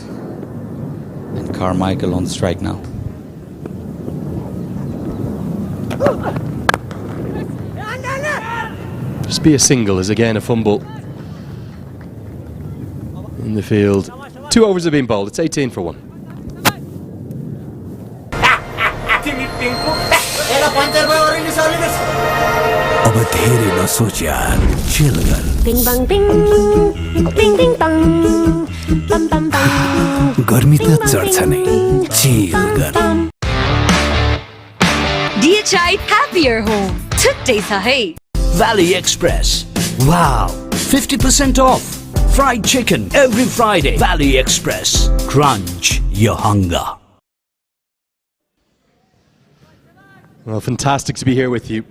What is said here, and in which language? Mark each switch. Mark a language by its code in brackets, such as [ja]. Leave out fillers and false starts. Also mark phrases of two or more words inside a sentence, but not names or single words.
[en] And Carmichael on the strike now. Just be a single is again a fumble in the field. 2 overs have been bowled. It's 18 for 1. [ne] अब धेरै नसोच यार चिल गर Bing bang bing, bing bing bang, bam bam bam. गर्मी त चढ्छ नै चिल गर [en] DHI Happier Home. Today's hey. Valley Express. Wow, 50% off. Fried chicken every Friday. Valley Express. Crunch your hunger. Well, fantastic to be here with you.